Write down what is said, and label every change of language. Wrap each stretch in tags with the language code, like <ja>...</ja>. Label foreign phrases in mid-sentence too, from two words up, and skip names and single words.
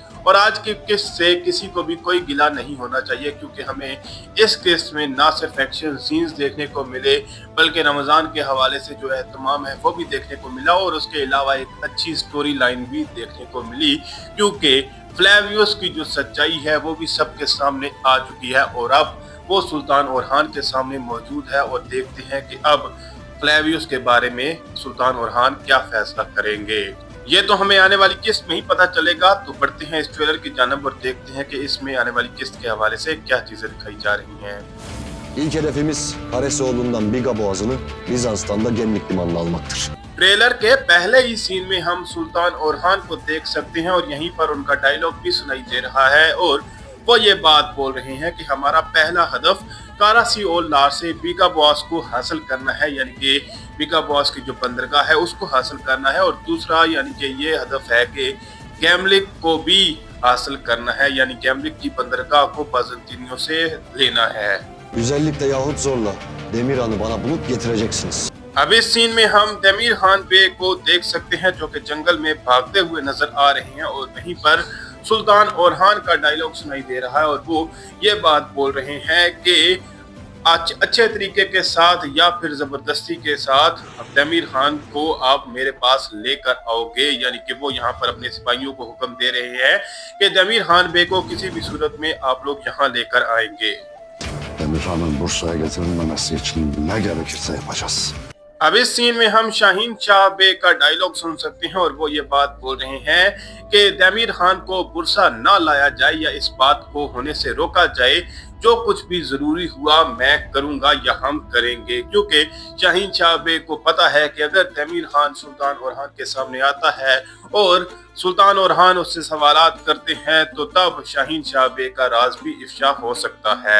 <ur>اور آج کی قسط سے کسی کو بھی کوئی گلہ نہیں ہونا چاہیے، کیونکہ ہمیں اس قسط میں نہ صرف</ur> <en>action scenes</en> <ur>دیکھنے کو ملے بلکہ رمضان کے حوالے سے جو اہتمام ہے وہ بھی دیکھنے کو ملا اور اس کے علاوہ ایک اچھی</ur> <en>story line</en> <ur>بھی دیکھنے کو ملی، کیونکہ فلیویس کی جو سچائی ہے وہ بھی سب کے سامنے آ چکی ہے اور اب وہ سلطان اورہان کے سامنے موجود ہے. اور دیکھتے ہیں کہ اب فلیویس کے بارے میں سلطان اورہان کیا فیصلہ کریں گے، یہ تو ہمیں آنے والی قسط میں ہی پتا چلے گا. تو بڑھتے ہیں اس ٹریلر کی جانب اور دیکھتے ہیں کہ اس میں آنے والی قسط کے حوالے سے کیا چیزیں دکھائی جا رہی ہیں.</ur> <tr>İlk hedefimiz Karesioğlu'ndan Biga Boğazı'nı Bizans'tan da Gemlik Limanı'na almaktır.</tr> <ur>ٹریلر کے پہلے ہی سین میں ہم سلطان اورہان کو دیکھ سکتے ہیں اور یہیں پر ان کا ڈائیلاگ بھی سنائی دے رہا ہے اور وہ یہ بات بول رہے ہیں کہ ہمارا پہلا ہدف کاراسیولا سے بیگا باس کو حاصل کرنا ہے، یعنی کہ بیگا باس کی جو بندرگاہ ہے اس کو حاصل کرنا ہے. اور دوسرا یعنی کہ یہ ہدف ہے کہ گیملک کو بھی حاصل کرنا ہے، یعنی گیملک کی بندرگاہ کو بازنطینیوں سے لینا ہے.</ur> <tr>Güzellikle yahut zorla Demirhan'ı bana bulup getireceksiniz.</tr> <ur>اب اس سین میں ہم دمیر خان بے کو دیکھ سکتے ہیں جو کہ جنگل میں بھاگتے ہوئے نظر آ رہے ہیں اور وہیں پر سلطان اورہان کا ڈائیلاگ سنائی دے رہا ہے اور وہ یہ بات بول رہے ہیں کہ اچھے طریقے کے ساتھ یا پھر زبردستی کے ساتھ دمیر خان کو آپ میرے پاس لے کر آؤ گے، یعنی کہ وہ یہاں پر اپنے سپاہیوں کو حکم دے رہے ہیں کہ دمیر خان بے کو کسی بھی صورت میں آپ لوگ یہاں لے کر آئیں گے.</ur> <tr>Demirhan'ın Bursa'ya getirilmemesi için ne gerekirse yapacağız.</tr> <ur>اب اس سین میں ہم شاہین شاہ بے کا ڈائیلاگ سن سکتے ہیں اور وہ یہ بات بول رہے ہیں کہ دمیر خان کو برصہ نہ لایا جائے یا اس بات کو ہونے سے روکا جائے. جو کچھ بھی ضروری ہوا میں کروں گا یا ہم کریں گے، کیونکہ شاہین شاہ بے کو پتا ہے کہ اگر دمیر خان سلطان اورہان کے سامنے آتا ہے اور سلطان اورہان اس سے سوالات کرتے ہیں تو تب شاہین شاہ بے کا راز بھی افشا ہو سکتا ہے.</ur>